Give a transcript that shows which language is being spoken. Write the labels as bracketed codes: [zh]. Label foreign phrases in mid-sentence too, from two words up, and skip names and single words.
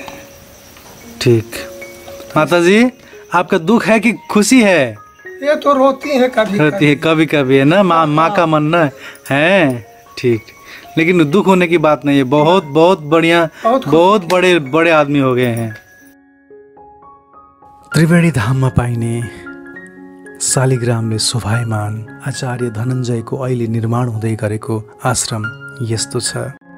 [hi] ठीक, माता जी आपका दुख है कि खुशी है? ये तो रोती है कभी कभी है ना, माँ का मन ना है। ठीक, लेकिन दुख होने की बात नहीं है, बहुत बहुत बढ़िया, बहुत बड़े आदमी हो गए हैं। [ne] त्रिवेणी धाममा पाइने शालिग्रामले शोभायमान आचार्य धनञ्जयको अहिले निर्माण हुँदै गरेको आश्रम यस्तो छ।